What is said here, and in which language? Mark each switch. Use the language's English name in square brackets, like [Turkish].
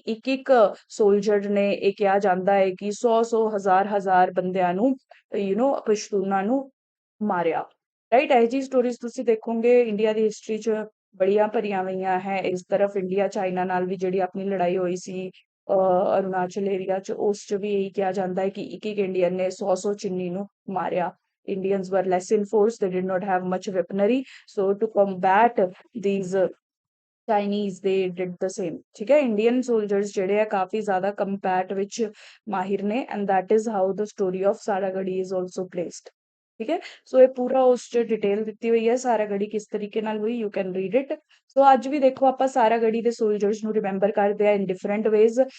[Punjabi] ਇੱਕ ਇੱਕ ਸੋਲਜਰ ਨੇ, ਇਹ ਕਿਹਾ ਜਾਂਦਾ ਹੈ ਕਿ 100 ਹਜ਼ਾਰ ਬੰਦਿਆਂ ਨੂੰ ਪਸ਼ਤੂਨਾਂ ਨੂੰ ਮਾਰਿਆ, ਰਾਈਟ। ਇਹ ਜੀ ਸਟੋਰੀਜ਼ ਤੁਸੀਂ ਦੇਖੋਗੇ ਇੰਡੀਆ ਦੀ ਹਿਸਟਰੀ 'ਚ ਬੜੀਆਂ ਭਰੀਆਂ ਹੋਈਆਂ ਹੈ। ਇਸ ਤਰਫ ਇੰਡੀਆ ਚਾਈਨਾ ਨਾਲ ਵੀ ਜਿਹੜੀ ਆਪਣੀ ਲੜਾਈ ਹੋਈ ਸੀ ਅਰੁਣਾਚਲ ਏਰੀਆ 'ਚ, ਉਸ 'ਚ ਵੀ ਇਹੀ ਕਿਹਾ ਜਾਂਦਾ ਹੈ ਕਿ ਇੱਕ ਇੰਡੀਅਨ ਨੇ 100 ਚੀਨੀ ਨੂੰ ਮਾਰਿਆ। [English] Indians were less in force, they did not have much weaponry, so to combat these Chinese they did the same, ਠੀਕ ਹੈ। [Punjabi] ਇੰਡੀਅਨ ਸੋਲਜਰਸ ਜਿਹੜੇ ਆ ਕਾਫੀ ਜ਼ਿਆਦਾ ਕੰਬੈਟ ਵਿੱਚ ਮਾਹਿਰ ਨੇ, [English] and that is how the story of Saragarhi is also placed, [Punjabi] ਠੀਕ ਹੈ। ਸੋ ਇਹ ਪੂਰਾ ਉਸ 'ਚ ਡਿਟੇਲ ਦਿੱਤੀ ਹੋਈ ਹੈ ਸਾਰਾਗੜੀ ਕਿਸ ਤਰੀਕੇ ਨਾਲ ਹੋਈ, [English] You can read it. [Punjabi] ਸੋ ਅੱਜ ਵੀ ਦੇਖੋ ਆਪਾਂ ਸਾਰਾਗੜੀ ਦੇ ਸੋਲਜਰਸ ਨੂੰ ਰਿਮੈਂਬਰ ਕਰਦੇ ਆ [English] In different ways.